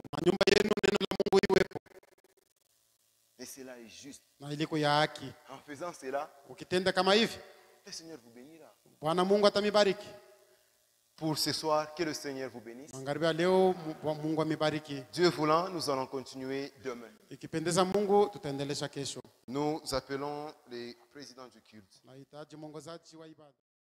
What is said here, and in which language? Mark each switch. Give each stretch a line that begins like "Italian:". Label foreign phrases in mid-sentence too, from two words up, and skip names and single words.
Swahili: Nyumba yenu neno la Mungu iwepo.
French: Et cela est juste.
Swahili: Na iliko ya haki.
French: En faisant cela,
Swahili: ukitenda kama hivi,
French: le Seigneur vous bénira.
Swahili: Bwana Mungu atamibariki.
French: Pour ce soir, que le Seigneur vous bénisse.
Swahili: Magharibi leo Mungu amibariki.
French: Dieu voulant, nous allons continuer demain.
Swahili: Ikipendeza Mungu tutaendelesha kesho.
French: Nous appelons les présidents du culte.
Swahili: Nahitaji mwongozaji wa ibada.